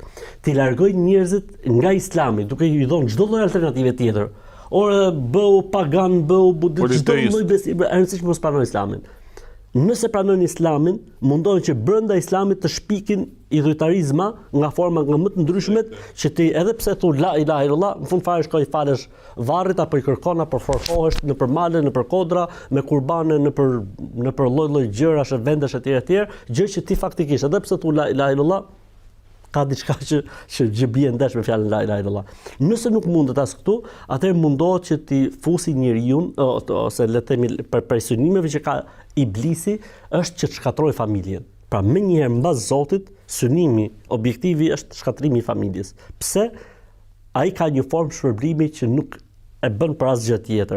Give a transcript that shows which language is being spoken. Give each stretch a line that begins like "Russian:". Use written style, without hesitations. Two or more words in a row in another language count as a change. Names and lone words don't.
Albanian: T'i largojnë njerëzit nga Islami, duke i dhënë çdo lloj alternative tjetër. Ore bëu pagan, bëu budist, çdo lloj besimi, e rëndësishme mos pranojnë Islamin. Nëse pranojnë Islamin, mundohen që brenda Islamit të shpikin idhujtarizma nga forma nga më të ndryshmet, që ti edhe pse thu
Arabic: لا إله إلا الله,
Albanian: në fund fare shkoj falesh varrit apo i kërkon apo forfohesh nëpër male, nëpër kodra, me kurbane, nëpër lloj-lloj gjërash e vendesh etj, gjë që ti faktikisht edhe pse thu
Arabic: لا إله إلا الله,
Albanian: ka diçka që bie ndesh me fjalën
Arabic: لا إله إلا الله.
Albanian: Nëse nuk mundet as këtu, atëherë mundohet që ti fusi njeriu ose le të themi për synimeve që ka iblisi, është që të shkatrojë familjen. Pra më njëherë mbas Zotit, synimi objektivi është shkatrimi i familjes. Pse? Ai ka një formë shpërblimi që nuk e bën për asgjë tjetër.